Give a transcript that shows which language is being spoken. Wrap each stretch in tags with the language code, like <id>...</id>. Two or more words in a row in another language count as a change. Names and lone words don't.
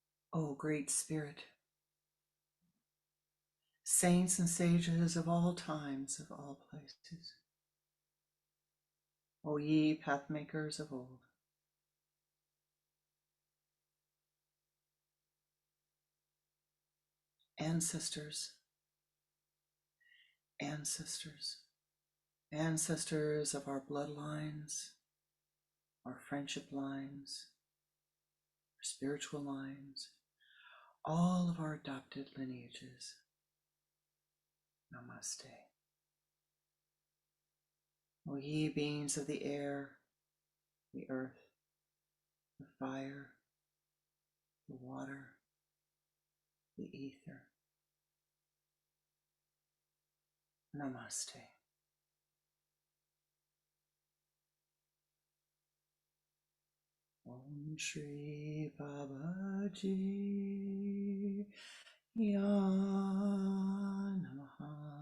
<en>O Great Spirit, saints and sages of all times, of all places, O ye pathmakers of old, ancestors, ancestors, ancestors of our bloodlines, our friendship lines, our spiritual lines, all of our adopted lineages, namaste. O ye beings of the air, the earth, the fire, the water, the ether, namaste.</en> <sa>Om Shri Babaji Ya Namaha.</sa>